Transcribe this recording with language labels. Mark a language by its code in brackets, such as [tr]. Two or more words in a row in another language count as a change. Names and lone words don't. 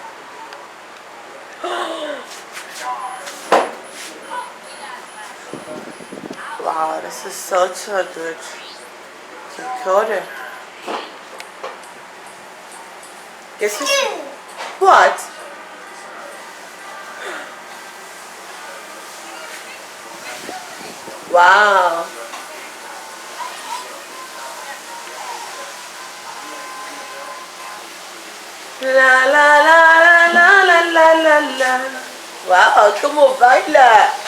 [en] Wow, this is such a good recorder. Guess who's... What? Wow. La la la la la la la la. [es] Wow, como baila.